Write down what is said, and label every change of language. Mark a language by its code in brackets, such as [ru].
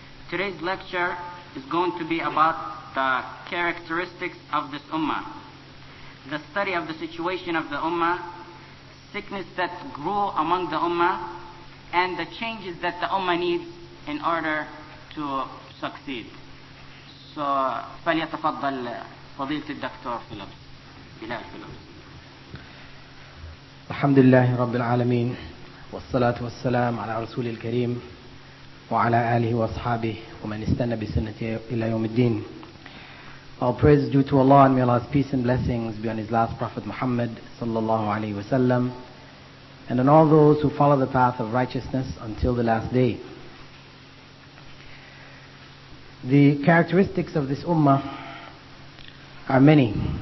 [en] Today's lecture is going to be about the characteristics of this Ummah, the study of the situation of the Ummah, sickness that grew among the Ummah, and the changes that the Ummah needs in order to succeed. [ar] So, فليتفضل فضيلة الدكتور فيليبس، بلال فيليبس. الحمد لله رب العالمين، والصلاة والسلام على رسول الكريم وعلى آله وأصحابه ومن استنى بسنته إلى يوم الدين. [en] All praise is due to Allah, and may Allah's peace and blessings be on His last Prophet Muhammad sallallahu alaihi wasallam, and on all those who follow the path of righteousness until the last day. The characteristics of this Ummah are many.